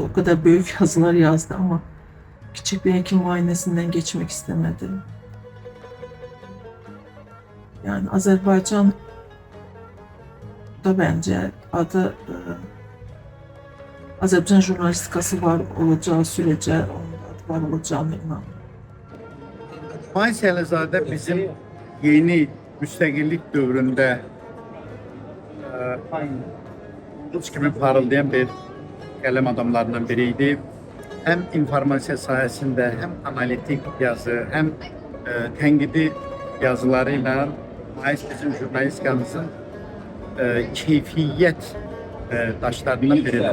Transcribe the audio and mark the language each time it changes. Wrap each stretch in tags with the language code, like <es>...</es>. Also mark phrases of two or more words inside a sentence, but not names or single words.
<tr>O kadar büyük yazılar yazdı ama küçük bir hekim muayenesinden geçmek istemedi. Yani Azerbaycan da bence adı Azerbaycan jurnalistikası var olacağı sürece onun adı var olacağını inanıyorum.</tr> <az>Mais Əlizadə bizim yeni müstəqillik dövründə ulduz kimi parıldayan bir qələm adamlarından biriydi. Hem informasiya sahəsində, hem analitik yazı, hem tənqidi yazılarıyla Mais bizim jurnalistikamızın keyfiyyət daşlarından biridir.</az>